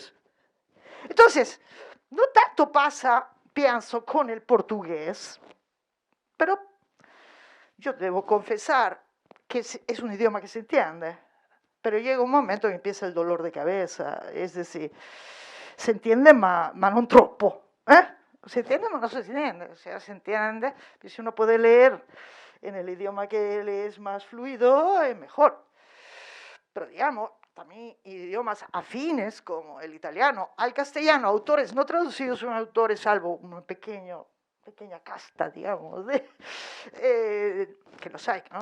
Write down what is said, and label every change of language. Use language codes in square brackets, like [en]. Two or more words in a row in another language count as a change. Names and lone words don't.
[es] Entonces, no tanto pasa, pienso, con el portugués, pero yo debo confesar que es un idioma que se entiende, pero llega un momento en que empieza el dolor de cabeza, es decir, se entiende [it] ma non troppo, [es] se entiende [it] ma non [es] se entiende, o sea, se entiende, y si uno puede leer en el idioma que le es más fluido, es mejor. Pero digamos, también idiomas afines como el italiano al castellano, autores no traducidos son autores, salvo un pequeña casta, digamos, que los hay, ¿no?